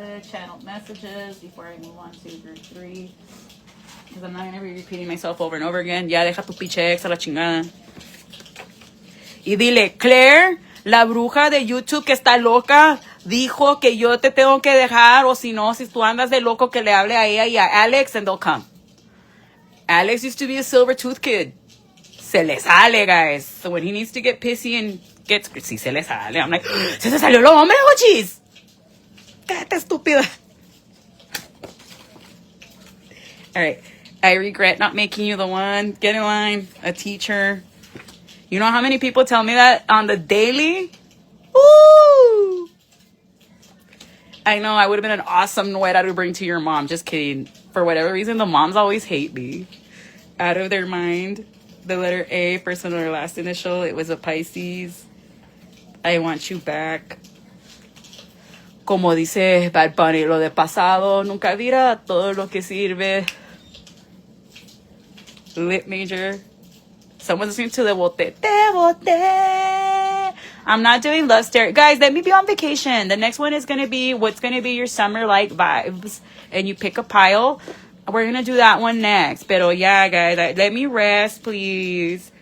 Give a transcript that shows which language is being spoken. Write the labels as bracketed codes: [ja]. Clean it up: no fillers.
[en] Channel messages before I move on to group 3. Because I'm not going to be repeating myself over and over again. [es] Ya deja tu pinche ex a la chingada. Y dile, Claire, la bruja de YouTube que está loca, dijo que yo te tengo que dejar, o si no, si tú andas de loco, que le hable a ella y a Alex, [en] and they'll come. Alex used to be a silver tooth kid. [es] Se le sale, [en] guys. So when he needs to get pissy and gets... [es] Sí, se le sale. [en] I'm like, [es] se te salió lo hombre, hochis. Cállate, estúpida. [en] All right. I regret not making you the one. Get in line. A teacher. You know how many people tell me that on the daily? Woo! I know, I would have been an awesome nuera to bring to your mom. Just kidding. For whatever reason, the moms always hate me. Out of their mind. The letter A, first and last initial. It was a Pisces. I want you back. [es] Como dice Bad Bunny, lo de pasado nunca dirá todo lo que sirve. [en] Lit major. Someone's listening to the Bote. [es] Te bote. [en] I'm not doing love stare. Guys, let me be on vacation. The next one is going to be what's going to be your summer-like vibes. And you pick a pile. We're going to do that one next. Pero yeah, guys, let me rest, please.